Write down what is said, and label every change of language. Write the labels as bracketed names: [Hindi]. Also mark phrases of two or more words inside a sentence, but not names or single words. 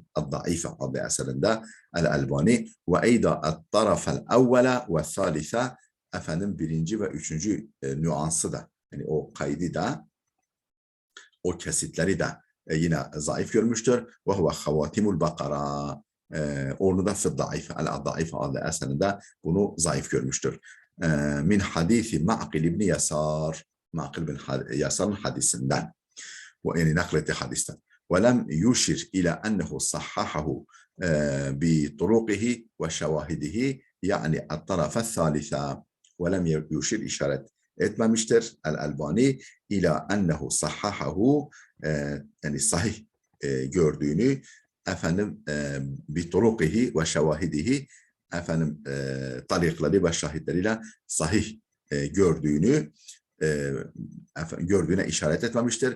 [Turkish] Ad-Daife adlı eserinde El-Albani [Arabic] وأيضا الطرف الأول والثالث [Turkish] efendim birinci ve üçüncü nüansı da yani o kaydı da o kesitleri de yine zayıf görmüştür. [Arabic] وهو خواتيم البقرة. [Turkish] Onu da Fid-Daife, El-Daife adlı eserinde bunu zayıf görmüştür. [Arabic] من حديث معقل بن يسار, [Turkish] Ma'qil bin Yasar'ın hadisinden, yani nakletti hadisten. [Arabic] وَلَمْ يُشِرْ إلى أنه صححه بطرقه وشواهده [Turkish] yani [Arabic] الطرف الثالثة ولم يشير [Turkish] işaret etmemiştir El-Albani [Arabic] إلى أنه صححه [Turkish] yani sahih gördüğünü efendim [Arabic] بطرقه وشواهده [Turkish] efendim tarikleri ve şahitleriyle sahih gördüğüne işaret etmemiştir.